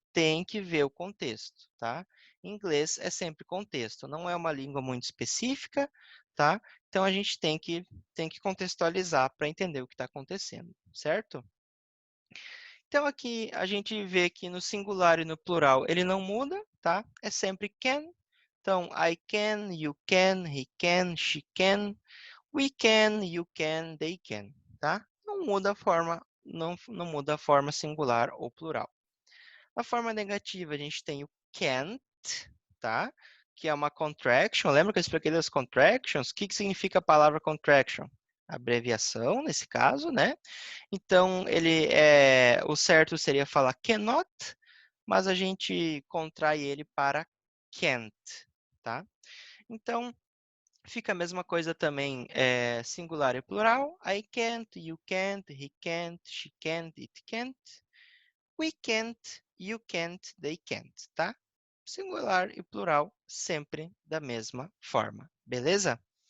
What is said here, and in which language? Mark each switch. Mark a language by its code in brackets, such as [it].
[pt] Tem que ver o contexto, tá? Inglês é sempre contexto, não é uma língua muito específica, tá? Então a gente tem que contextualizar para entender o que está acontecendo, certo? Então aqui a gente vê que no singular e no plural ele não muda, tá? É sempre can. [en] Então I can, you can, he can, she can, we can, you can, they can, tá? [pt] Não muda a forma, não muda a forma singular ou plural. A forma negativa, a gente tem o can't, tá? Que é uma contraction. Lembra que eu expliquei das contractions? O que significa a palavra contraction? Abreviação, nesse caso, né? Então, o certo seria falar cannot, mas a gente contrai ele para can't, tá? Então, fica a mesma coisa também, singular e plural. [en] I can't, you can't, he can't, she can't, it can't. We can't, you can't, they can't, tá? [pt] Singular e plural sempre da mesma forma, beleza?